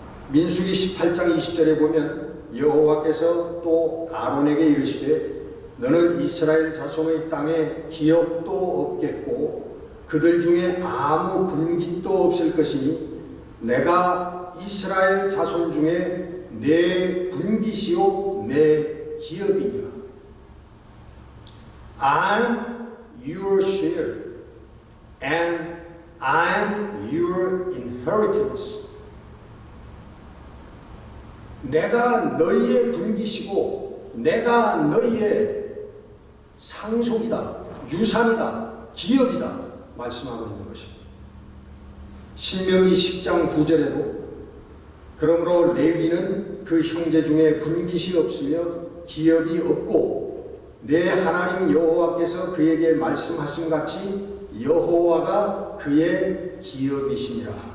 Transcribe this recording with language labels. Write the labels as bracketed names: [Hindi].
[Korean] 민수기 18장 20절에 보면 여호와께서 또 아론에게 이르시되 너는 이스라엘 자손의 땅에 기업도 없겠고 그들 중에 아무 분깃도 없을 것이니 내가 이스라엘 자손 중에 내 분깃이요 내 기업이니라. [English] I'm your share and I'm your inheritance. [Korean] 내가 너희의 분깃이고 내가 너희의 상속이다, 유산이다, 기업이다 말씀하고 있는 것입니다. 신명기 10장 9절에도 그러므로 레위는 그 형제 중에 분깃이 없으며 기업이 없고 내 하나님 여호와께서 그에게 말씀하신 같이 여호와가 그의 기업이시니라.